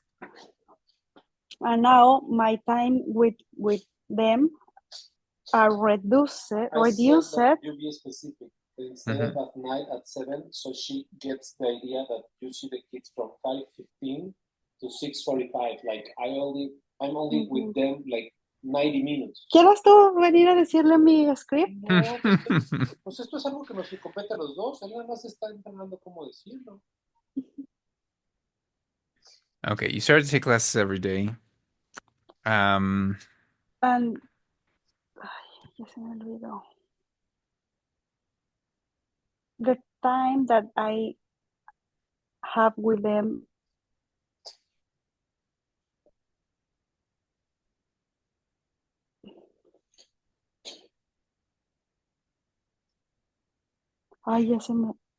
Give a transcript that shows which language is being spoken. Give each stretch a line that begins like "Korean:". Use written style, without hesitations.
English: night, and now my time with them are reduced. You be specific. Instead Mm-hmm. of at night at 7, so she gets the idea that you see the kids from 5:15 to 6:45. Like I'm only with them like 90 minutes.
Spanish: ¿Quieres tú venir a decirle mi
English: script?
Spanish: No, pues esto es algo que nos compete a los dos. Él nada más está entrenando cómo decirlo.
English: Okay, you started to take classes every day.
Spanish: And ay, ya se me olvidó.
English: The time that I have with them
Spanish: ay, ya se me...